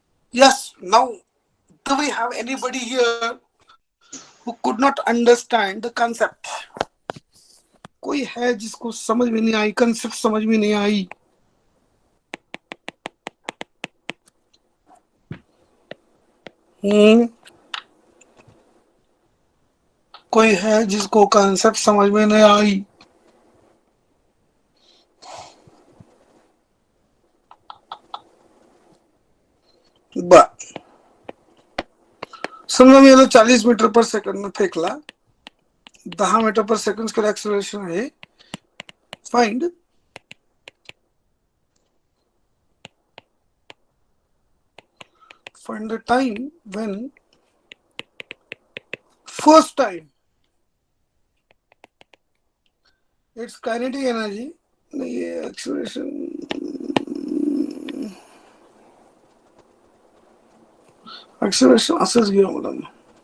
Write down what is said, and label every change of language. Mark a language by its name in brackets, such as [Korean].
[English] Yes, now do we have anybody here who could not understand the concept? [Hindi] कोई है जिसको समझ में नहीं आई, कंसेप्ट समझ में नहीं आई? कोई है जिसको कंसेप्ट समझ में नहीं आई? [Marathi] समजा मी याला 40 मीटर पर सेकंड में फेकला, 10 मीटर पर सेकंड का एक्सेलरेशन आहे. [English] find the time when first time its kinetic energy, ये acceleration [Marathi] असंच घेऊ मुलांना.